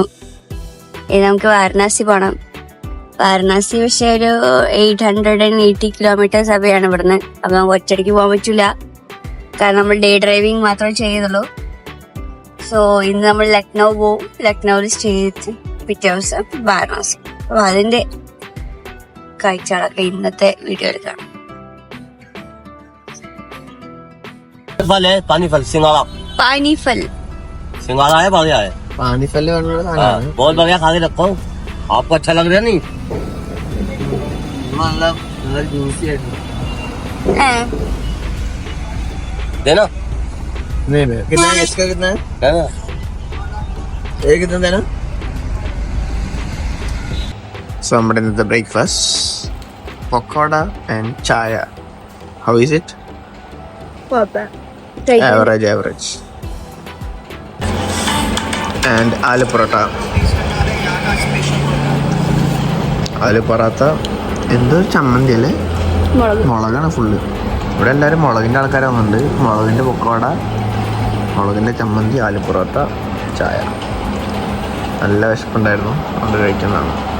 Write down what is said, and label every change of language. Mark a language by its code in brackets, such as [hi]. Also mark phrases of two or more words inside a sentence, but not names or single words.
[ml] ഇനി നമുക്ക് വാരണാസി പോകണം. വാരണാസി പക്ഷെ ഒരു 880 kilometers അവയാണ് ഇവിടുന്ന്. അപ്പൊ നമുക്ക് ഒറ്റയ്ക്ക് പോകാൻ പറ്റൂല, കാരണം നമ്മൾ [en] day driving [ml] മാത്രമേ ചെയ്യുന്നുള്ളൂ. സോ ഇന്ന് നമ്മൾ ലക്നൗ പോവും. ലക്നൌവിൽ സ്റ്റേ ചെയ്ത് പിറ്റേ ദിവസം വാരണാസി. അപ്പൊ അതിന്റെ കാഴ്ചകളൊക്കെ ഇന്നത്തെ വീഡിയോയിൽ കാണാം. [hi] पानीफल सिंगाड़ा पानीफल सिंगाड़ा है, बढ़िया है। പാനിഫൽ बहुत बढ़िया, खा के रखो, आपको अच्छा लग रहा है नहीं? [ml] നല്ല ജ്യൂസി ആയിരുന്നു. [hi] देना कितना है इसका? कितना है? देना ये कितना देना? [ml] So നമ്മുടെ ഇന്നത്തെ ബ്രേക്ക്ഫാസ്റ്റ് പക്കോട ആൻഡ് ചായ. [en] How is it? Average. [ml] And ആലു പൊറോട്ട. ആലു പൊറോട്ട എന്തോ ചമ്മന്തി അല്ലേ? മുളകാണ് ഫുള്ള്. ഇവിടെ എല്ലാവരും മുളകിൻ്റെ ആൾക്കാർ വന്നിട്ടുണ്ട്. മുളകിൻ്റെ പൊക്കോട, മുളകിൻ്റെ ചമ്മന്തി, ആലു പൊറോട്ട, ചായ. നല്ല വിശപ്പുണ്ടായിരുന്നു, അത് കഴിക്കുന്നതാണ്.